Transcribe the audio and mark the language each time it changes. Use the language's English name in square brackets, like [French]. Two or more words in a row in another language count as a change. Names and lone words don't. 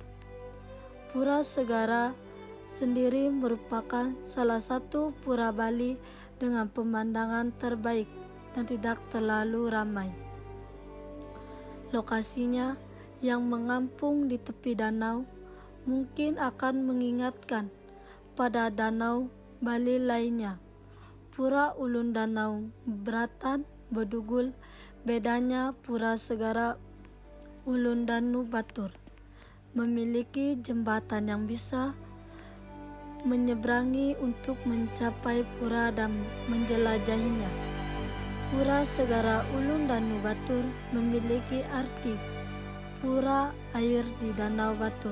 [Indonesian] Pura Segara sendiri merupakan salah satu pura Bali dengan pemandangan terbaik dan tidak terlalu ramai. Lokasinya yang mengapung di tepi danau mungkin akan mengingatkan pada danau Bali lainnya. Pura Ulun Danau Beratan Bedugul. Bedanya Pura Segara Ulun Danau Batur memiliki jembatan yang bisa menyeberangi untuk mencapai pura dan menjelajahinya. Pura Segara Ulun Danau Batur memiliki arti pura air di Danau Batur.